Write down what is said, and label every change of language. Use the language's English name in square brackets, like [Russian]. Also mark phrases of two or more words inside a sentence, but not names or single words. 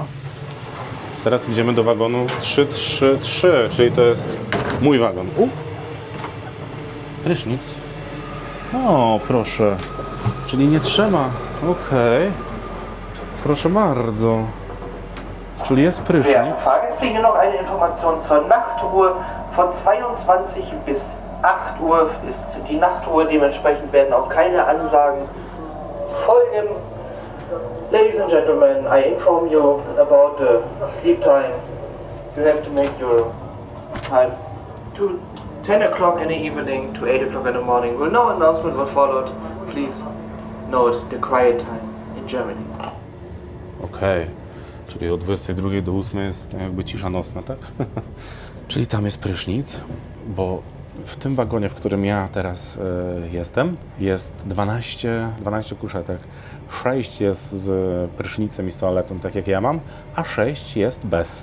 [Polish] Teraz idziemy do wagonu 333, czyli to jest mój wagon. Prysznic. O, proszę. Czyli nie trzeba. Okej. Proszę bardzo. Czyli jest [German] Der [Polish] prysznic. [German] Fahrgäste noch eine Information zur Nachtruhe. Von 22 bis 8 Uhr ist die Nachtruhe, dementsprechend werden auch keine Ansagen folgen. [English] Ladies and gentlemen, I inform you about the sleep time. You have to make your time to 10 o'clock in the evening to 8 o'clock in the morning. Well, no announcement was followed. Please note the quiet time in Germany. [Polish] Okej. Czyli od 22 do 8 jest jakby cisza nocna, tak? Czyli tam jest prysznic, bo w tym wagonie, w którym ja teraz jestem, jest 12 kuszetek. 6 jest z prysznicem i z toaletą, tak jak ja mam, a 6 jest bez.